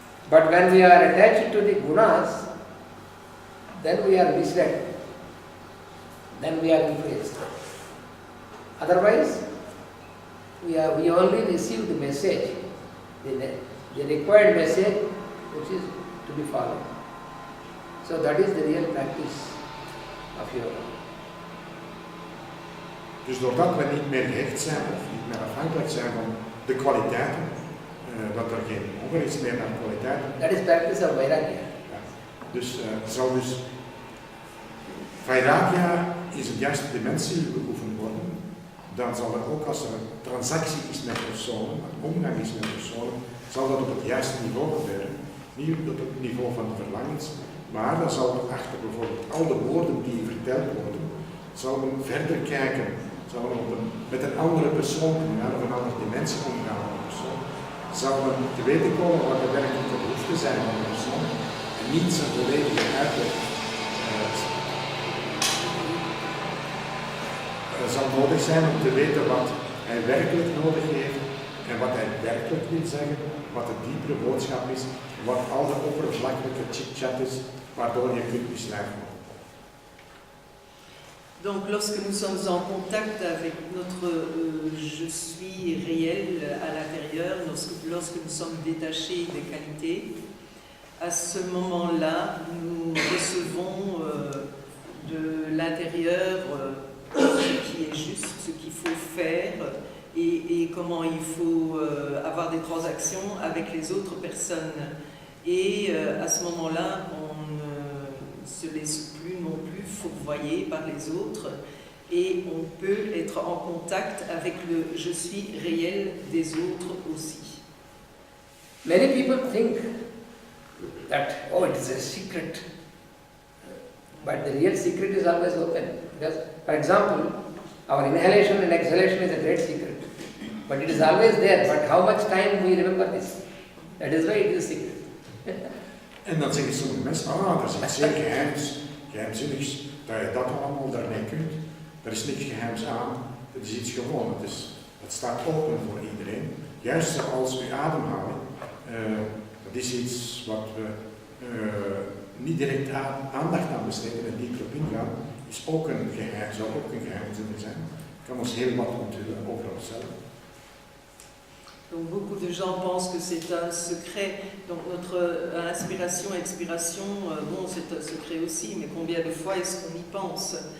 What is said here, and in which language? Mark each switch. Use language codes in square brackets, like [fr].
[en] But when we are attached to the gunas, then we are misled. Then we are influenced. Otherwise, we only receive the message, the required message which is to be followed. So that is the real practice of yoga. [nl] Dus doordat we niet meer gehecht zijn of niet meer afhankelijk zijn van de kwaliteiten, dat er geen honger is meer naar kwaliteit. [en] That is practice of Vairagya. [nl] Ja. Dus zal dus Vairagya is de juiste dimensie beoefend worden. Dan zal er ook als er een transactie is met personen, een omgang is met personen, zal dat op het juiste niveau gebeuren. Niet op het niveau van de verlangens, maar dan zal er achter bijvoorbeeld al de woorden die verteld worden, zal men verder kijken, zal men met een andere persoon omgaan of een andere dimensie omgaan met een persoon. Zal men te weten komen wat de werkelijke behoeften zijn van de persoon en niet zijn volledige uitleg zal nodig zijn om te weten wat hij werkelijk nodig heeft en wat hij werkelijk wil zeggen, wat de diepere boodschap is, wat al de oppervlakkelijke chit-chat is, waardoor je kunt misleid worden. [fr] Donc lorsque nous sommes en contact avec notre je suis réel à l'intérieur, lorsque nous sommes détachés des qualités, à ce moment-là, nous recevons de l'intérieur ce qui est juste, ce qu'il faut faire et comment il faut avoir des transactions avec les autres personnes. Et à ce moment-là, on ne se laisse plus non plus fourvoyer par les autres et on peut être en contact avec le je suis réel des autres aussi. [en] Many people think that, oh, it is a secret. But the real secret is always open. Because, for example, our inhalation and exhalation is a great secret. But it is always there. But how much time we remember this? That is why it is a secret. [nl] En dan zeggen sommige mensen, er is iets zeer geheimzinnigs, dat je dat allemaal daarmee kunt. Er is niks geheims aan, het is iets gewoon, het staat open voor iedereen. Juist zoals uw ademhaling, dat is iets wat we niet direct aandacht aan besteden en dieper op ingaan, is ook een geheim, zou ook een geheimzin zijn. Het kan ons heel wat onthullen over onszelf. [fr] Donc beaucoup de gens pensent que c'est un secret. Donc notre inspiration-expiration, bon, c'est un secret aussi, mais combien de fois est-ce qu'on y pense?